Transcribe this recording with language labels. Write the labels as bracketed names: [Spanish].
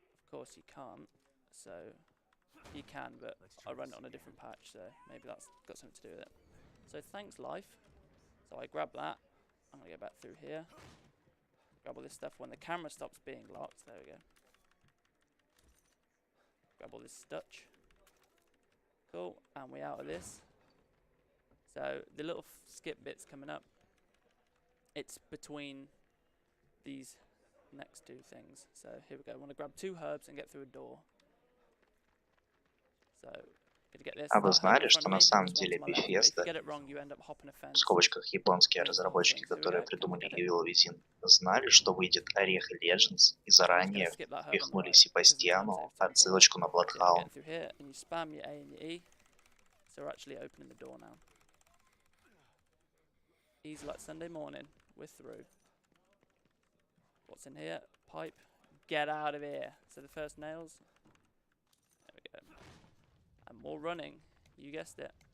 [English] Of course you can't, so you can, but I run it on a different patch, so maybe that's got something to do with it. So thanks life. So I grab that, I'm gonna go back through here, grab all this stuff when the camera stops being locked, there we go. Grab all this stutch. Cool, and we're out of this. So the little skip bit's coming up. It's between these next two things. So here we go. I want to grab 2 herbs and get through a door. So gonna get this. [Russian] А вы знали, что на самом деле Bethesda, в скобочках японские разработчики, которые придумали Evil Within, знали, что выйдет Орех Legends, и заранее впихнули Себастьяну отсылочку на Bloodhound. [English] So we're actually opening the door now. Easy like Sunday morning. We're through. What's in here? Pipe. Get out of here. So the first nails. There we go. And more running. You guessed it.